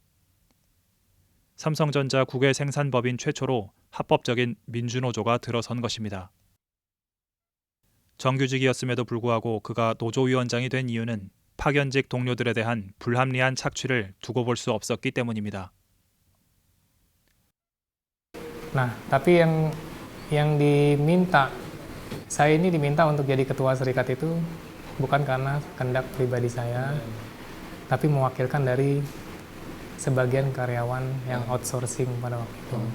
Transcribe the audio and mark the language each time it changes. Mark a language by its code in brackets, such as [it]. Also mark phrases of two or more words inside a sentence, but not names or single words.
[ko] 삼성전자 국외 생산법인 최초로 합법적인 민주노조가 들어선 것입니다. 정규직이었음에도 불구하고 그가 노조위원장이 된 이유는 파견직 동료들에 대한 불합리한 착취를 두고 볼 수 없었기 때문입니다. [id] Nah, tapi yang diminta, saya ini diminta untuk jadi ketua serikat itu bukan karena kehendak pribadi saya, tapi mewakilkan dari sebagian karyawan yang outsourcing pada waktu itu.